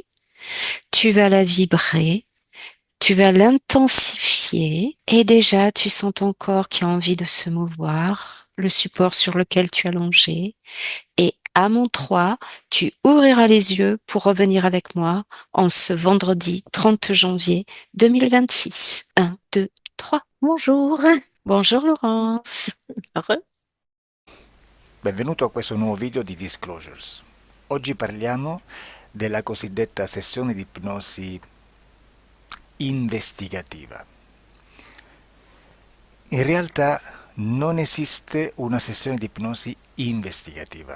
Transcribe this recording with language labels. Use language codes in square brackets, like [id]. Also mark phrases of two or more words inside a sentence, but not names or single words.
[fr] Tu vas la vibrer, tu vas l'intensifier et déjà tu sens ton corps qui a envie de se mouvoir, le support sur lequel tu as longé. Et à mon 3, tu ouvriras les yeux pour revenir avec moi en ce vendredi 30 janvier 2026. 1, 2, 3. Bonjour. Bonjour Laurence. Heureux. [it] Benvenuto a questo nuovo video di Disclosures. Oggi parliamo della cosiddetta sessione di ipnosi investigativa. In realtà non esiste una sessione di ipnosi investigativa.